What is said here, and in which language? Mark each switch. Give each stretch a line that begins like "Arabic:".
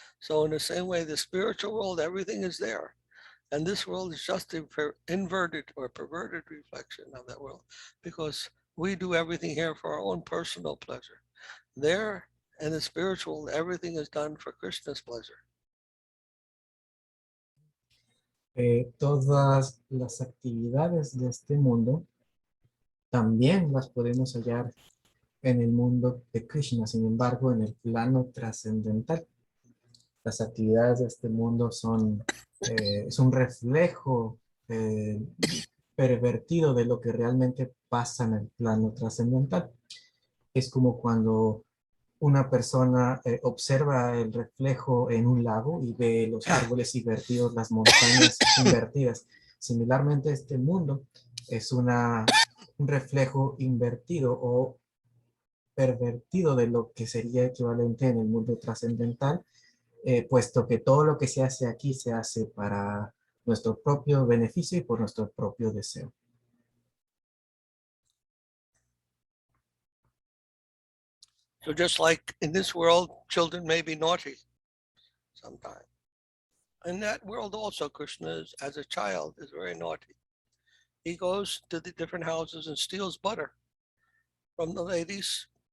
English: So in the same way, the spiritual world, everything is there. And this world is just an inverted or perverted reflection of that world, because we do everything here for our own personal pleasure. There, in the spiritual, everything is done for Krishna's pleasure.
Spanish: Todas las actividades de este mundo también las podemos hallar en el mundo de Krishna, sin embargo, en el plano trascendental. Las actividades de este mundo es un reflejo pervertido de lo que realmente pasa en el plano trascendental. Es como cuando una persona observa el reflejo en un lago y ve los árboles invertidos, las montañas invertidas. Similarmente, este mundo es un reflejo invertido o pervertido de lo que sería equivalente en el mundo trascendental, puesto que todo lo que se hace aquí se hace para nuestro propio beneficio y por nuestro propio deseo.
English: So just like in this world, children may be naughty sometimes. In that world also, Krishna, as a child, is very naughty. He goes to the different houses and steals butter from the ladies.